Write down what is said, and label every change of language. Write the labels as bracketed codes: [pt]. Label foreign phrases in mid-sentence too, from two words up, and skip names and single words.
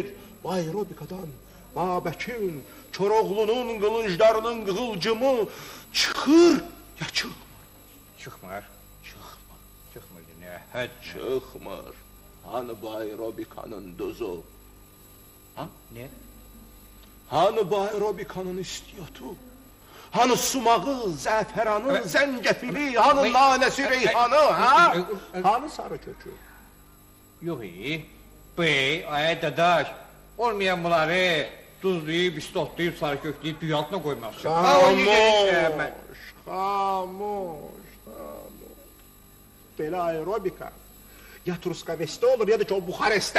[az] Bu aerobikadan Babəkin, Koroğlunun qılınclarının qığılcımı çıxır ya çıxmır? Çıxmır. Çıxmır. Çıxmır, nə? Həd. Çıxmır. Hani bu aerobikanın duzu? Ha? Nə? Hani bu aerobikanın istiyotu? Hani sumağı, zəfəranı, zəncəfili, hani nanəsi, reyhanı, ha? Hani sarı kökü? Yox, bey, dadaş, olmayan bunları tuzlayıb, istotlayıb, sarı kökləyib, dünya altına qoymazsın. Xamuş, xamuş. Belə aerobika ya Truskavestdə olur, ya da ki o Buxarestdə.